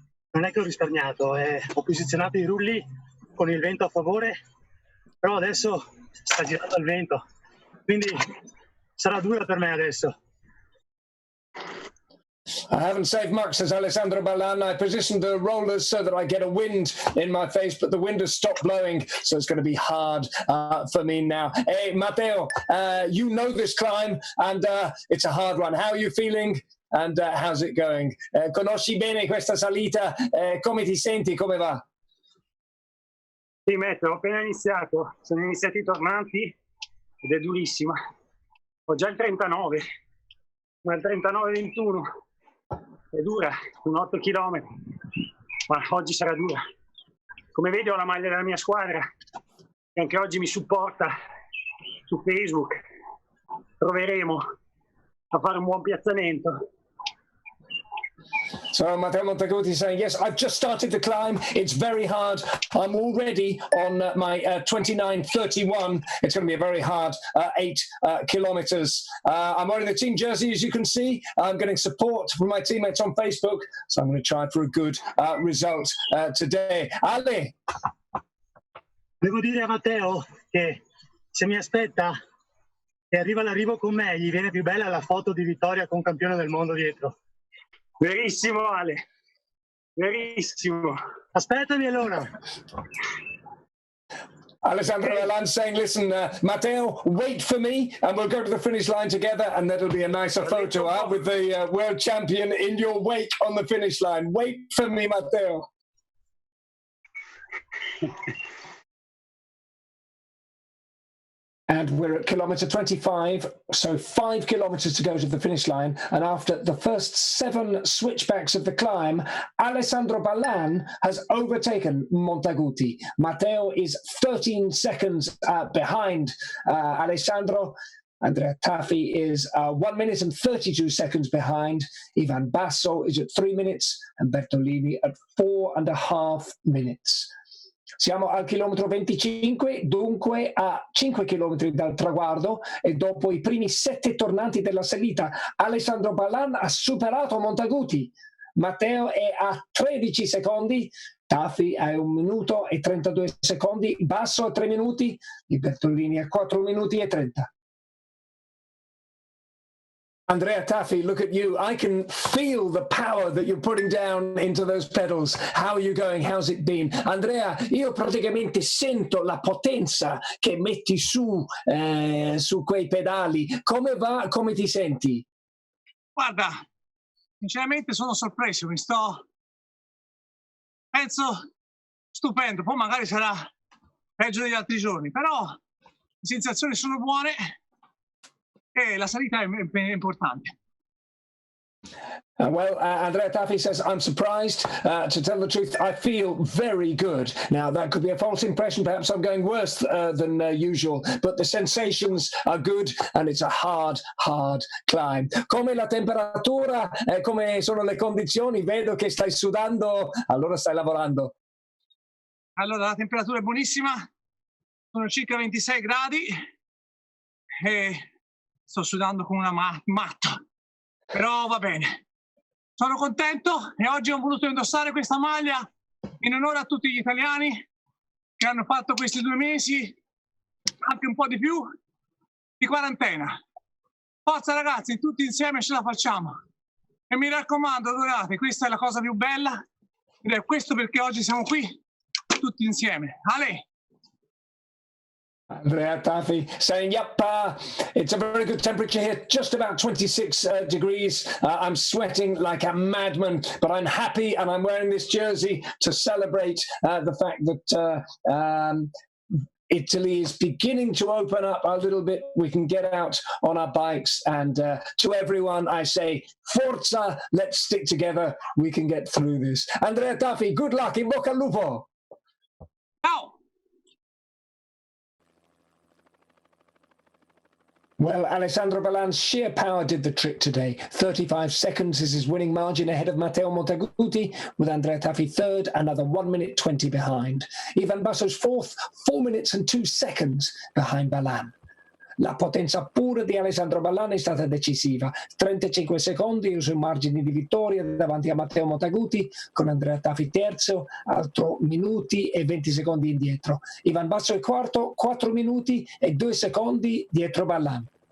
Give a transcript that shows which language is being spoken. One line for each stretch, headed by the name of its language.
Italian: Non è che ho risparmiato, ho posizionato i rulli con il vento a favore, però adesso sta girando il vento, quindi sarà dura per me adesso.
English: I haven't saved much, says Alessandro Ballan. I positioned the rollers so that I get a wind in my face, but the wind has stopped blowing, so it's going to be hard for me now. Hey, Matteo, you know this climb, and it's a hard one. How are you feeling? And how's it going?
Italian: Conosci bene questa salita? Come ti senti? Come va? Sì, Metro, ho appena iniziato. Sono iniziati i tornanti ed è durissima. Ho già il 39, ma il 39-21 è dura, un 8 km. Ma oggi sarà dura. Come vedi ho la maglia della mia squadra, che anche oggi mi supporta su Facebook. Proveremo a fare un buon piazzamento.
English: So Matteo Montaguti saying, yes, I've just started the climb. It's very hard. I'm already on my 29:31. It's going to be a very hard 8 kilometers. I'm wearing the team jersey, as you can see. I'm getting support from my teammates on Facebook. So I'm going to try for a good result today. Ale?
Italian: Devo dire a Matteo che se mi aspetta e arriva all'arrivo con me, gli viene più bella la foto di vittoria con campione del mondo dietro. Verissimo, Ale. Verissimo. Aspettami allora.
English: Alessandro Ballan saying, listen, Matteo, wait for me and we'll go to the finish line together and that'll be a nicer photo with the world champion in your wake on the finish line. Wait for me, Matteo. And we're at kilometre 25, so 5 kilometres to go to the finish line. And after the first 7 switchbacks of the climb, Alessandro Ballan has overtaken Montaguti. Matteo is 13 seconds behind Alessandro. Andrea Taffi is 1 minute and 32 seconds behind. Ivan Basso is at 3 minutes and Bertolini at 4.5 minutes.
Italian: Siamo al chilometro 25, dunque a 5 chilometri dal traguardo e dopo i primi 7 tornanti della salita, Alessandro Ballan ha superato Montaguti. Matteo è a 13 secondi, Taffi a 1 minuto e 32 secondi, Basso a 3 minuti, e Bertolini a 4 minuti e 30.
English: Andrea Taffi, look at you. I can feel the power that you're putting down into those pedals. How are you going? How's it been?
Italian: Andrea, io praticamente sento la potenza che metti su quei pedali. Come va? Come ti senti? Guarda, sinceramente sono sorpreso. Penso stupendo. Poi magari sarà peggio degli altri giorni, però le sensazioni sono buone. La salita è importante.
English: Andrea Taffi says, I'm surprised. To tell the truth, I feel very good. Now, that could be a false impression. Perhaps I'm going worse than usual, but the sensations are good and it's a hard climb.
Italian: Come la temperatura, come sono le condizioni? Vedo che stai sudando, allora stai lavorando. Allora, la temperatura è buonissima, sono circa 26 gradi e sto sudando come una matto, però va bene. Sono contento e oggi ho voluto indossare questa maglia in onore a tutti gli italiani che hanno fatto questi 2 mesi, anche un po' di più, di quarantena. Forza ragazzi, tutti insieme ce la facciamo. E mi raccomando, adorate, questa è la cosa più bella ed è questo perché oggi siamo qui tutti insieme. Ale!
English: Andrea Taffi saying, yep, it's a very good temperature here, just about 26 degrees. I'm sweating like a madman, but I'm happy and I'm wearing this jersey to celebrate the fact that Italy is beginning to open up a little bit. We can get out on our bikes, and to everyone I say, forza, let's stick together. We can get through this. Andrea Taffi, good luck,
Italian: in bocca al lupo. Ciao.
English: Well, Alessandro Ballan's sheer power did the trick today. 35 seconds is his winning margin ahead of Matteo Montaguti, with Andrea Taffi third, another 1 minute 20 behind. Ivan Basso's fourth, 4 minutes and 2 seconds behind Ballan.
Italian: La potenza pura di Alessandro Ballan è stata decisiva. 35 secondi sui margini di vittoria davanti a Matteo Montaguti, con Andrea Taffi terzo, altro minuti e 20 secondi indietro. Ivan Basso è quarto, 4 minuti e 2 secondi dietro Ballan.